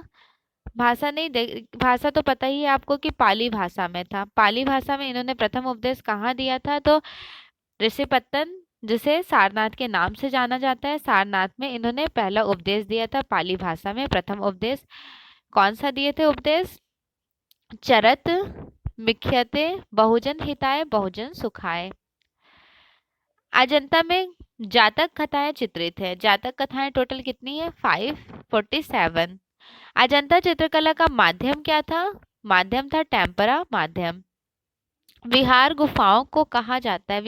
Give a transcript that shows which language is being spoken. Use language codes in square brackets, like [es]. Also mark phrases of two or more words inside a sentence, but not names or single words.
[hi] भाषा नहीं, भाषा तो पता ही है आपको कि पाली भाषा में था। पाली भाषा में इन्होंने प्रथम उपदेश कहाँ दिया था? तो ऋषिपत्तन, जिसे सारनाथ के नाम से जाना जाता है, सारनाथ में इन्होंने पहला उपदेश दिया था पाली भाषा में। प्रथम उपदेश कौन सा दिए थे उपदेश? [pi] चरत मिख्यते बहुजन हिताय बहुजन सुखाय। [hi] अजंता में जातक कथाएं चित्रित है। जातक कथाएं टोटल कितनी है? 547। अजंता चित्रकला का माध्यम क्या था? माध्यम था टेम्परा माध्यम। विहार गुफाओं को कहा जाता है?